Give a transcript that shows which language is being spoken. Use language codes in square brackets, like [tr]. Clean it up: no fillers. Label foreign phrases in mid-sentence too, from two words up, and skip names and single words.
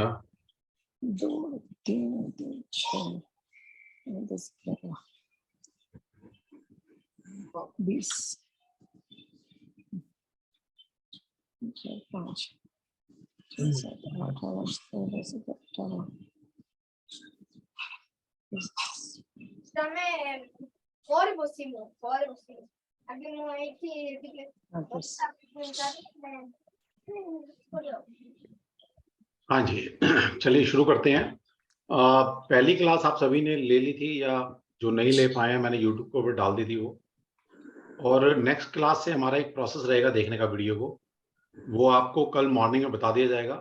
[pt] 2 3 6 10 20 5 7 8 18 Também fora você, meu. Fora você. Aqui não é que [hi] हाँ जी। चलिए शुरू करते हैं। पहली क्लास आप सभी ने ले ली थी या जो नहीं ले पाए हैं मैंने YouTube को भी डाल दी थी वो। और [en] next class [hi] से हमारा एक प्रोसेस रहेगा देखने का वीडियो को, वो आपको कल मॉर्निंग में बता दिया जाएगा।